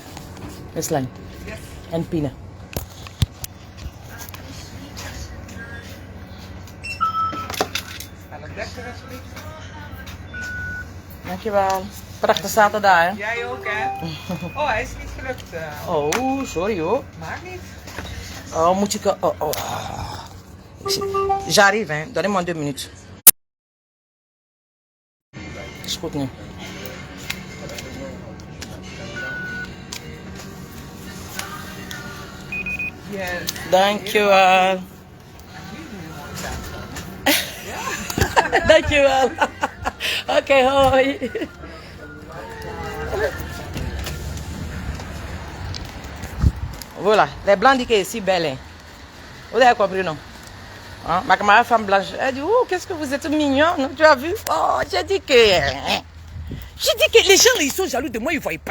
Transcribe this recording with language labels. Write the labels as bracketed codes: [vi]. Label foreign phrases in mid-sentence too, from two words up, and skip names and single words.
[nl] Westline. En Pina. Dankjewel. Prachtige zaterdag, hè? Jij ook, hè? Oh, hij is niet gelukt. Oh, sorry hoor. Maakt niet. Oh, moet ik... [fr] Oh. J'arrive, hein. Donnez-moi 2 minutes. [nl] Is goed nu. Yes. Dankjewel. Dankjewel. Oké, hoi. [fr] Voilà, les blancs disent qu'elle est si belle. Hein. Vous avez compris, non? Hein? Ma camarade femme blanche, elle dit, oh, qu'est-ce que vous êtes mignonne, tu as vu? Oh, j'ai dit que les gens, ils sont jaloux de moi, ils ne voient pas.